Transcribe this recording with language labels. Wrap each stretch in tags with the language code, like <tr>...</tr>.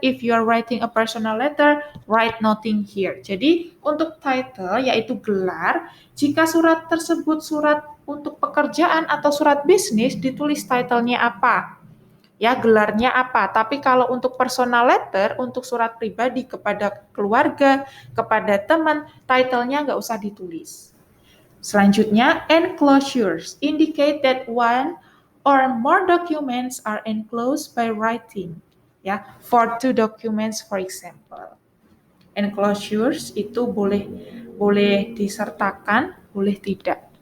<en>If you are writing a personal letter, write nothing here.</en> <id>Jadi untuk title yaitu gelar, jika surat tersebut surat untuk pekerjaan atau surat bisnis, ditulis title-nya apa. Ya, gelarnya apa. Tapi kalau untuk</id> <en>personal letter,</en> <id>untuk surat pribadi kepada keluarga, kepada teman, title-nya nggak usah ditulis. Selanjutnya,</id> <en>enclosures indicate that one or more documents are enclosed by writing. Ya, for 2 documents, for example.</en> <id>Enclosures itu boleh disertakan, boleh tidak.</id>